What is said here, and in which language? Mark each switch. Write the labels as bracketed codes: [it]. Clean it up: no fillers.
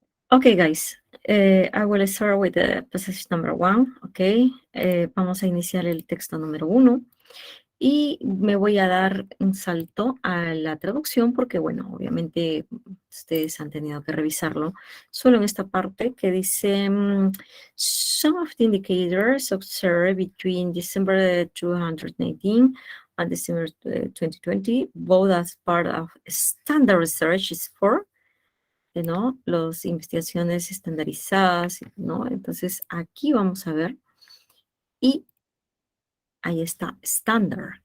[en] Okay, guys, I will start with the passage number 1, okay. [es] Vamos a iniciar el texto número 1 y me voy a dar un salto a la traducción porque, bueno, obviamente ustedes han tenido que revisarlo. Solo en esta parte que dice, [en] some of the indicators observed between December 219 and December 2020, both as part of standard research is for, ¿no? [es] Las investigaciones estandarizadas, ¿no? Entonces, aquí vamos a ver, y ahí está, estándar.